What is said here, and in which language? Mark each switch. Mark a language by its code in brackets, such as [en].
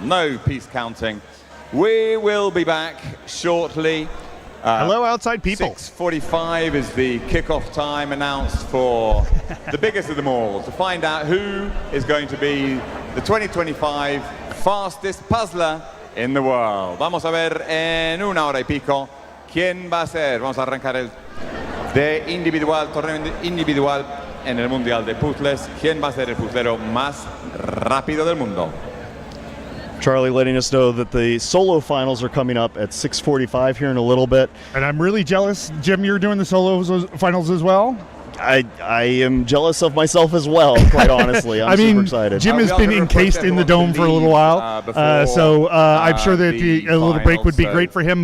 [en] No piece counting. We will be back shortly. Hello, outside people. 6:45 is the kickoff time announced for the biggest of them all, to find out who is going to be the 2025 fastest puzzler in the world. [es] Vamos a ver en una hora y pico quién va a ser. Vamos a arrancar el torneo individual en el Mundial de Puzzles. ¿Quién va a ser el puzzlero más rápido del mundo? [en] Charlie letting us know that the solo finals are coming up at 6:45 here in a little bit. And I'm really jealous, Jim, you're doing the solo finals as well? I am jealous of myself as well, quite honestly. I'm super excited. Jim has been encased in the dome for a little while, so I'm sure that a little break would be great for him.